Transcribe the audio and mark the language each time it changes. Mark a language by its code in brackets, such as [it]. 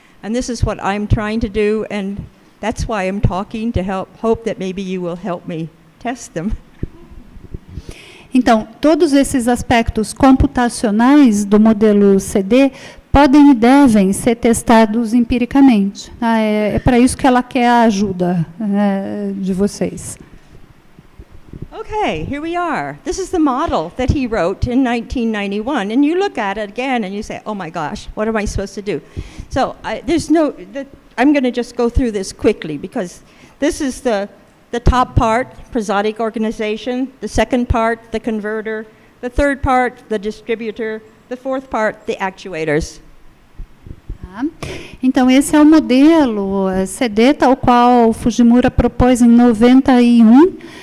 [en] And this is what I'm trying to do, and that's why I'm talking, to hope that maybe you will help me test them. [pt] Então, todos esses aspectos computacionais do modelo CD podem e devem ser testados empiricamente. É para isso que ela quer a ajuda de vocês. [en] Okay, here we are. This is the model that he wrote in 1991, and you look at it again and you say, oh my gosh, what am I supposed to do? So I'm going to just go through this quickly, because this is the top part, prosodic organization, the second part, the converter, the third part, the distributor, the fourth part, the actuators. [pt] Então, esse é o modelo CD, tal qual Fujimura propôs em 91.